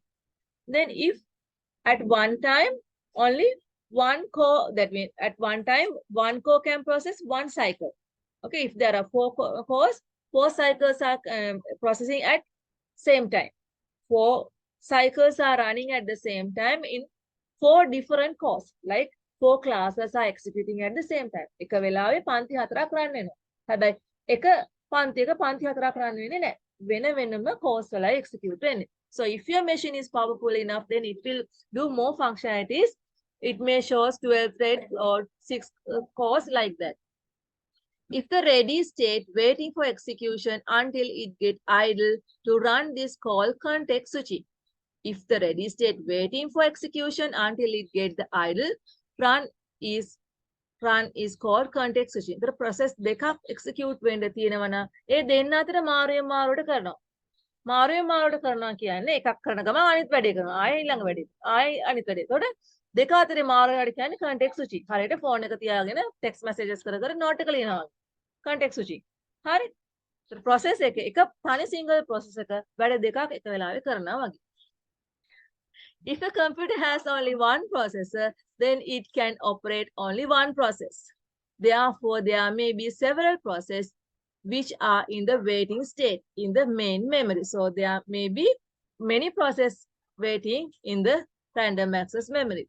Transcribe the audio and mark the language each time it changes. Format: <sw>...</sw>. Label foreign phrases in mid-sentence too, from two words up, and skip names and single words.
<en>Then if at one time only one core, that means at one time one core can process one cycle. Okay, if there are 4 cores, 4 cycles are processing at same time. 4 cycles are running at the same time in 4 different cores. Like 4 classes are executing at the same time.</en> <si>එක වෙලාවේ පන්ති 4ක් run වෙනවා. හැබැයි එක පන්තියක පන්ති 4ක් run වෙන්නේ නැහැ. වෙන වෙනම course වලයි execute වෙන්නේ.</si> <en>So if your machine is powerful enough, then it will do more functionalities. It may show 12 threads or 6 cores like that. If the ready state waiting for execution until it gets idle to run this call context switching. If the ready state waiting for execution until it gets the idle, run is called context switching. The process</en> <si>දෙකක් execute වෙන්න තියෙනවා නම් ඒ දෙන්න අතර මාරුවෙන් මාරුවට කරනවා. මාරුවෙන් මාරුවට කරනවා කියන්නේ එකක් කරන ගමන් අනිත් වැඩේ කරනවා. ආයෙ ඊළඟ වැඩේ. ආයෙ අනිත් වැඩේ. එතකොට දෙක අතරේ මාරුවට කියන්නේ</si> <en>context switching.</en> <si>හරියට ෆෝන් එක තියාගෙන</si> <en>text messages</en> <si>කර කර note එක ලියනවා.</si> <en>context switching.</en> <si>හරි. process එක තනි</si> <en>single process</en> <si>එක වැඩ දෙකක් එක වෙලාවෙ කරනවා වගේ.</si> <en>If a computer has only one processor, then it can operate only one process. Therefore, there may be several processes which are in the waiting state in the main memory. So there may be many processes waiting in the random access memory.</en>